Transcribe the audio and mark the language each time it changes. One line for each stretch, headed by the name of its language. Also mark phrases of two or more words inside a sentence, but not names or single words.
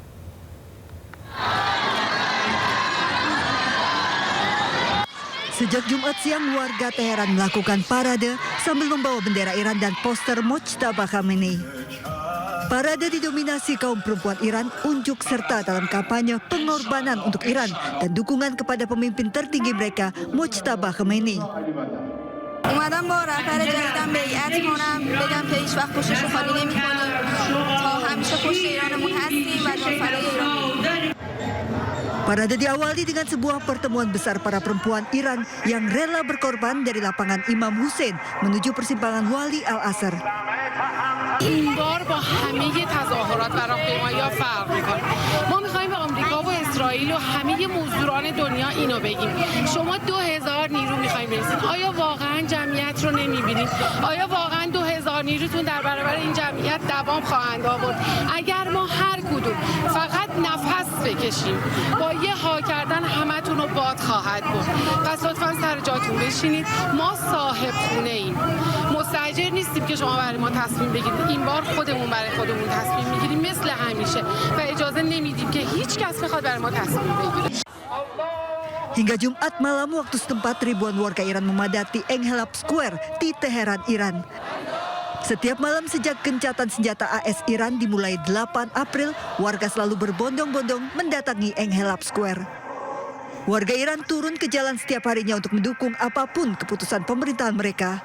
Indonesian: Sejak Jumat siang, warga Teheran melakukan parade sambil membawa bendera Iran dan poster Mujtaba Khamenei. Parade didominasi kaum perempuan Iran, unjuk serta dalam kampanye pengorbanan untuk Iran dan dukungan kepada pemimpin tertinggi mereka, Mujtaba Khamenei.
Persian: اومدم با رهبر جدیدم بیعت کنم بگم که هیچ وقت پشتشو خالی نمی‌کنیم تا همیشه پشت ایرانمون هستیم و جان فدای ایران.
Indonesian: Parade diawali dengan sebuah pertemuan besar para perempuan Iran yang rela berkorban dari lapangan Imam Hussein menuju persimpangan Wali Al-Asr.
Persian: این بار با همه تظاهرات و راهپیمایی‌ها فرق می‌کنه. ما می‌خوایم به آمریکا و اسرائیل و همه مزدوران دنیا اینو بگیم. شما 2000 نیرو می‌خواید برسید. آیا واقعا جمعیت رو نمی‌بینید؟ آیا واقعا 2000 نیروتون در برابر این جمعیت دوام خواهند آورد؟ اگر ما هر کدوم فقط نفس بکشیم با یه ها کردن همتون رو باد خواهد بود. پس لطفاً سر جاتون بشینید. ما صاحب خونه‌ایم. مستاجر نیستیم که شما برای ما تصمیم بگیرید. این بار خودمون برای خودمون تصمیم میگیریم مثل همیشه و اجازه نمیدیم که هیچ کس بخواد برای ما تصمیم بگیره.
Indonesian: Hingga Jumat malam waktu setempat ribuan warga Iran memadati Enghelab Square di Teheran, Iran. Setiap malam sejak gencatan senjata AS Iran dimulai 8 April, warga selalu berbondong-bondong mendatangi Enghelab Square. Warga Iran turun ke jalan setiap harinya untuk mendukung apapun keputusan pemerintahan mereka.